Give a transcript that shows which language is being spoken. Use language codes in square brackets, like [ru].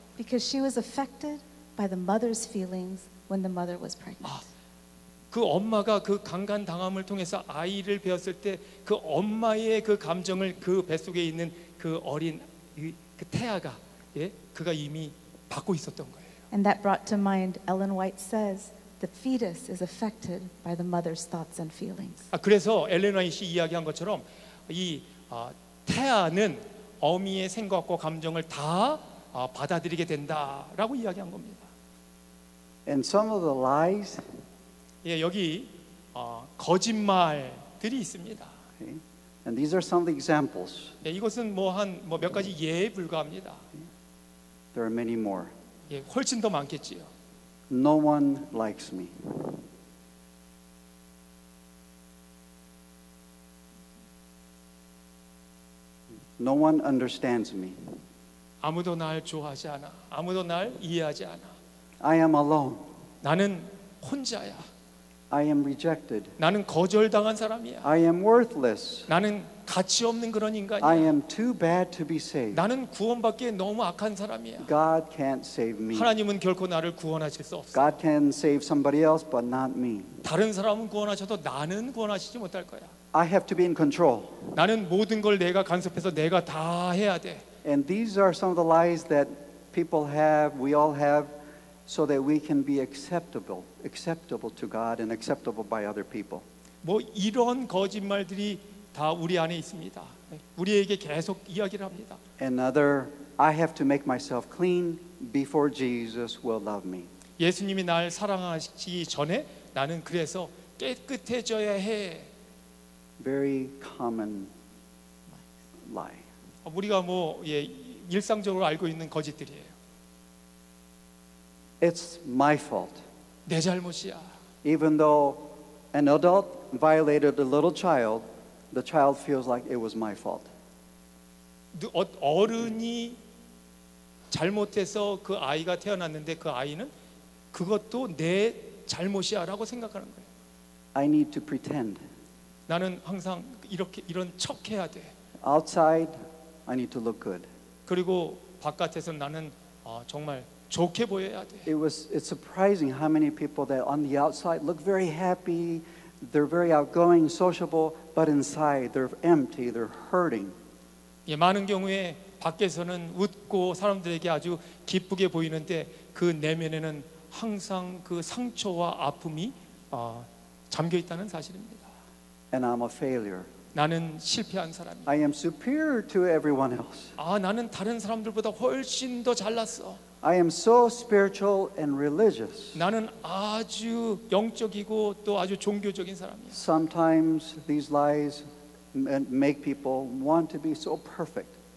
[en] Because she was affected by the mother's feelings when the mother was pregnant. [ko] 그 엄마가 그 강간 당함을 통해서 아이를 배웠을 때 그 엄마의 그 감정을 그 뱃속에 있는 그 어린 그 태아가 그가 이미 받고 있었던 거예요. [en] And that brought to mind Ellen White says the fetus is affected by the mother's thoughts and feelings. [ko] 그래서 엘렌 화이트이 이야기한 것처럼 이 태아는 어미의 생각과 감정을 다 받아들이게 된다라고 이야기한 겁니다. [en] And some of the lies, [ko] 여기 거짓말들이 있습니다. [en] okay, and these are some of the examples. [ko] 이것은 몇 가지 예에 불과합니다. [en] There are many more. [ko] 훨씬 더 많겠지요. [en] No one likes me. No one understands me. [ko] 아무도 날 좋아하지 않아. 아무도 날 이해하지 않아. [en] I am alone. [ko] 나는 혼자야. [en] I am rejected. [ko] 나는 거절당한 사람이야. [en] I am worthless. [ko] 나는 가치 없는 그런 [en] I [ko] 인간이야. [en] am too bad to be saved. [ko] 나는 구원받기에 너무 악한 사람이야. [en] God can't save me. [ko] 하나님은 결코 나를 구원하실 수 없어. [en] God can save somebody else, but not me. [ko] 다른 사람은 구원하셔도 나는 구원하시지 못할 거야. [en] I have to be in control. [ko] 나는 모든 걸 내가 간섭해서 내가 다 해야 돼. [en] And these are some of the lies that people have, we all have, so that we can be acceptable to God and acceptable by other people. [ko] 이런 거짓말들이 다 우리 안에 있습니다. 우리에게 계속 이야기를 합니다. [en] Another, I have to make myself clean before Jesus will love me. [ko] 예수님이 날 사랑하시기 전에 나는 그래서 깨끗해져야 해. [en] Very common lie. [ko] 우리가 일상적으로 알고 있는 거짓들이에요. [en] It's my fault. [ko] 내 잘못이야. [en] Even though an adult violated a little child, the child feels like it was my fault. [ko] 어른이 잘못해서 그 아이가 태어났는데 그 아이는 그것도 내 잘못이야라고 생각하는 거예요. [en] I need to pretend. [ko] 나는 항상 이런 척해야 돼. [en] Outside, I need to look good. [ko] 그리고 바깥에서 나는 정말 좋게 보여야 돼. [en] It's surprising how many people that on the outside look very happy, they're very outgoing, sociable, but inside they're empty, they're hurting. [ko] 많은 경우에 밖에서는 웃고 사람들에게 아주 기쁘게 보이는데 그 내면에는 항상 그 상처와 아픔이 잠겨 있다는 사실입니다. [en] And I'm a failure. [ko] 나는 실패한 사람이야. [en] I am superior to everyone else. [ko] 나는 다른 사람들보다 훨씬 더 잘났어. [en] I am so spiritual and religious. [ko] 나는 아주 영적이고 또 아주 종교적인 사람이야. [en] Sometimes these lies make people want to be so perfect.